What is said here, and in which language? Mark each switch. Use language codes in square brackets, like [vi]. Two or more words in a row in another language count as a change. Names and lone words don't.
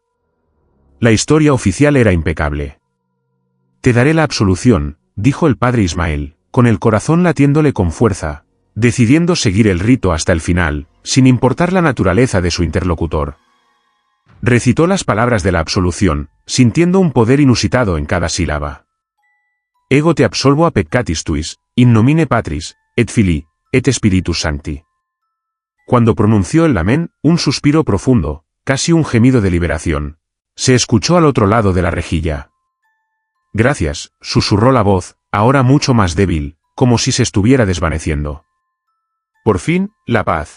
[es] La historia oficial era impecable. Te daré la absolución, dijo el padre Ismael, con el corazón latiéndole con fuerza, decidiendo seguir el rito hasta el final, sin importar la naturaleza de su interlocutor. Recitó las palabras de la absolución, sintiendo un poder inusitado en cada sílaba. [la] Ego te absolvo a peccatis tuis, in nomine Patris, et Filii, et Spiritus Sancti. [es] Cuando pronunció el amén, un suspiro profundo, casi un gemido de liberación, se escuchó al otro lado de la rejilla. Gracias, susurró la voz, ahora mucho más débil, como si se estuviera desvaneciendo. Por fin, la paz.